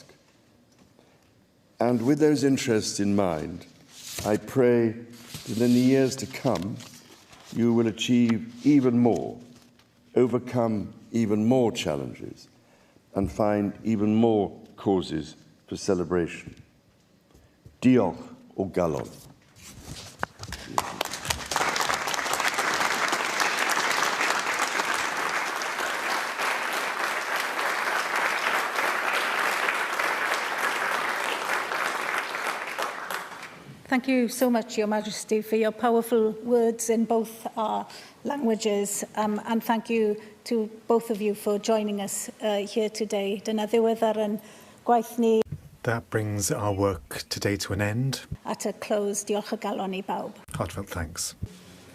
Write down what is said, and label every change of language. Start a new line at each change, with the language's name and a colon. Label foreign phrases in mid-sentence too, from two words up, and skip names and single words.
English: And with those interests in mind, I pray that in the years to come, you will achieve even more, overcome even more challenges, and find even more causes for celebration.
Welsh: Diolch o galon.
English: Thank you so much, Your Majesty, for your powerful words in both our languages, and thank you to both of you for joining us here today.
Welsh: Dyna ddiweddar yn gwaith ni.
English: That brings our work today to an end. At a close,
Welsh: diolch o galon I bawb.
English: Heartfelt thanks.